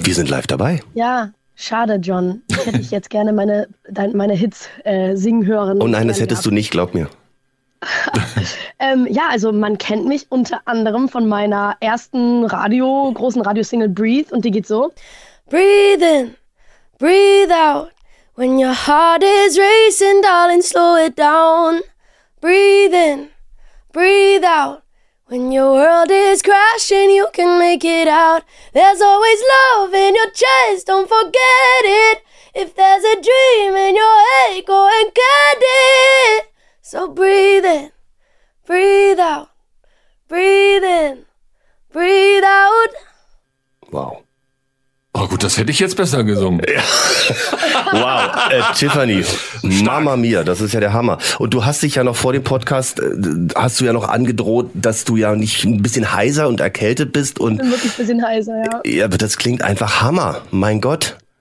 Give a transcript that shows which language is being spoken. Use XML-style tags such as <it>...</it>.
<de>Wir sind live dabei. Ja, schade, John. Ich hätte dich jetzt gerne meine Hits singen hören. Oh nein, das hättest du nicht, glaub mir. ja, also man kennt mich unter anderem von meiner ersten großen Radiosingle Breathe, und die geht so.</de> <en>Breathe in, breathe out, when your heart is racing, darling, slow it down. Breathe in, breathe out. When your world is crashing, you can make it out. There's always love in your chest, don't forget it. If there's a dream in your head, go and get it. So breathe in, breathe out, breathe in, breathe out. Wow.</en> <de>Oh gut, das hätte ich jetzt besser gesungen. Ja. Wow, Tiffany, stark. Mama mia, das ist ja der Hammer. Und du hast dich ja noch vor dem Podcast, hast du ja noch angedroht, dass du ja nicht ein bisschen heiser und erkältet bist. Und ich bin wirklich ein bisschen heiser, ja. Ja, aber das klingt einfach Hammer, mein Gott.</de>